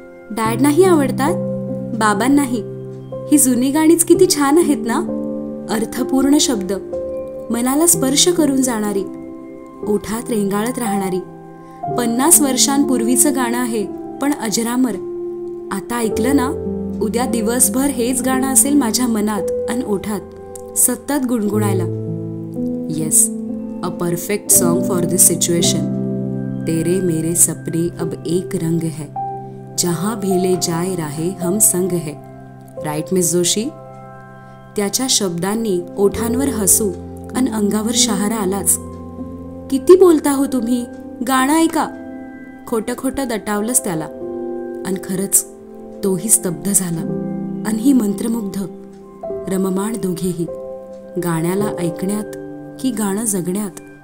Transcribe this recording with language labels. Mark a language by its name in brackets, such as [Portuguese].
[Marathi] Dad नाही आवडतात? बाबांनाही. ही जुनी गाणीच किती छान आहेत ना, अर्थपूर्ण शब्द, मनाला स्पर्श करून जाणारी, ओठात रेंगाळत राहणारी. 50 वर्षांपूर्वीचं गाणं आहे, पण अजरामर. आता ऐकलं ना, उद्या दिवसभर हेच गाणं असेल माझ्या मनात आणि ओठात, सतत गुणगुणायला. [English] Yes, a perfect song for this situation. [Hindi] तेरे मेरे सपने अब एक रंग है, जहां भी ले जाए राहे हम संग है. [English] Right miss Joshi? [Marathi] त्याच्या शब्दांनी ओठांवर हसू अन अंगावर शहारा आलाच. किती बोलता हो तुम्ही, गाणं ऐका. खोटं खोटं दटावलंच त्याला. अन खरंच तोही स्तब्ध झाला. अन ही मंत्रमुग्ध, रममाण दोघेही, गाण्याला ऐकण्यात की गाणं जगण्यात.